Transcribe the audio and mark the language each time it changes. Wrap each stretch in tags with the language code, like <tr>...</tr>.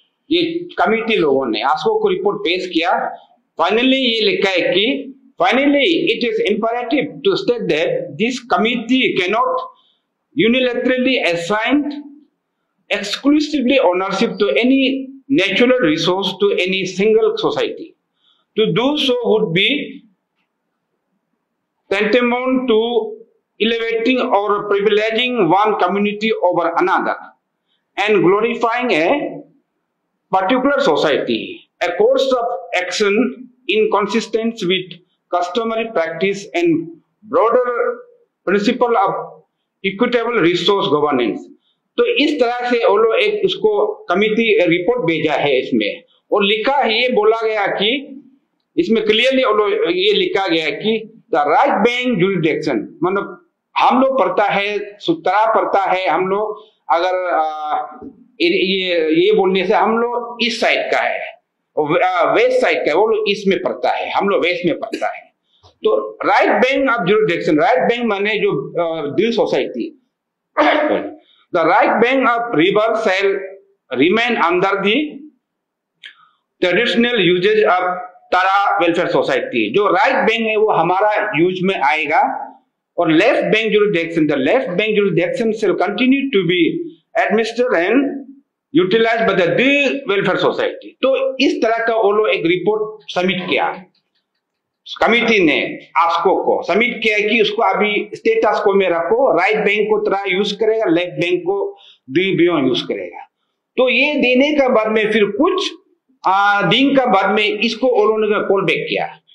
<hi>ये कमेटी लोगों ने आस्को को रिपोर्ट पेश किया। फाइनली ये लिखा है कि</hi> <en>Finally it is imperative to state that this committee can not unilaterally assign exclusively ownership to any natural resource to any single society. To do so would be tantamount to elevating or privileging one community over another and glorifying a particular society. A course of action inconsistent with customary practice and broader principle of equitable resource governance.</en> <hi>तो इस तरह से वो लोग एक उसको committee report भेजा है इसमें, और लिखा है, ये बोला गया कि इसमें क्लियरली ये लिखा गया है कि द राइट बैंक जुरिडिक्शन, मतलब हम लोग पढ़ता है सुतरा पढ़ता है, हम लोग अगर ये बोलने से हम लोग इस साइड का है, वेस्ट साइड का है, वो लोग ईस्ट में पढ़ता है, हम लोग वेस्ट में पढ़ता है। तो right bank of jurisdiction, right bank माने जो दिल society,</hi> <en>the right bank of river shall remain under the traditional usage of Tara Welfare Society.</en> <hi>जो राइट बैंक है वो हमारा यूज में आएगा, और left bank jurisdiction,</hi> <en>the left bank jurisdiction shall continue to be administered and utilized by the welfare society.</en> <hi>तो इस तरह का वो लोग एक रिपोर्ट सबमिट किया, कमिटी ने आस्को को सबमिट किया कि उसको अभी स्टेटस को में रखो, राइट बैंक को तरह यूज करेगा, लेफ्ट बैंक को बियो यूज करेगा। तो ये देने का बाद में फिर कुछ दिन का बाद में इसको उन्होंने कॉल बैक किया,</hi>